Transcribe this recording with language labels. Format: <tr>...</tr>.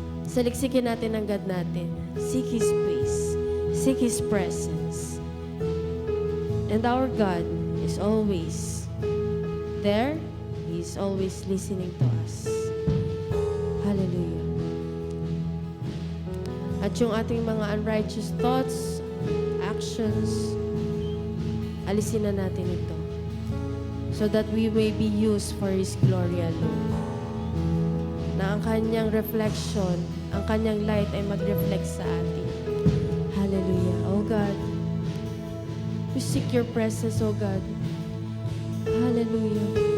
<tl>Saliksikin natin ang God natin.</tl> <en>Seek His face. Seek His presence. And our God is always there. He is always listening to us. Hallelujah.</en> <tl>At yung ating mga</tl> <en>unrighteous thoughts, actions,</en> <tl>alisin na natin ito.</tl> <en>So that we may be used for His glory alone.</en> <tl>Na ang kanyang reflection, ang kanyang light ay mag-reflect sa atin. Hallelujah.</tl> <en>Oh God, we seek your presence, oh God. Hallelujah.</en>